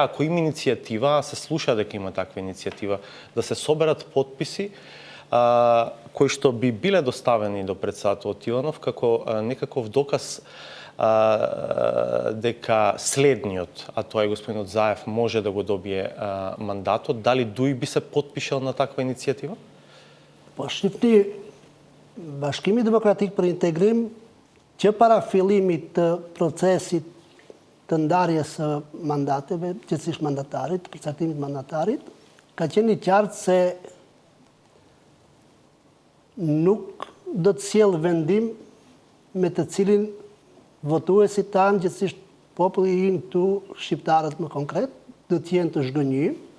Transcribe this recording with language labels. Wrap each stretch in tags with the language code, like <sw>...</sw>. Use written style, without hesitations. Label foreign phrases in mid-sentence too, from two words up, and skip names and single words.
<mk>Ако има иницијатива, се слуша дека има таква иницијатива, да се соберат потписи кои што би биле доставени до председателот Иванов како некаков доказ дека следниот, а тоа е господинот Заев, може да го добие мандатот, дали дуј би се потпишал на таква иницијатива?</mk> <sq>Po shifni, Bashkimi Demokratik për Integrim, që para fillimit të procesit të ndarjes së mandateve, gjithësisht mandatarit, përcaktimit mandatarit, ka qenë i qartë se nuk do të sjellë vendim me të cilin votuesit tanë, gjithësisht populli i këtu, shqiptarët më konkret, do të jenë të zhgënjur.</sq>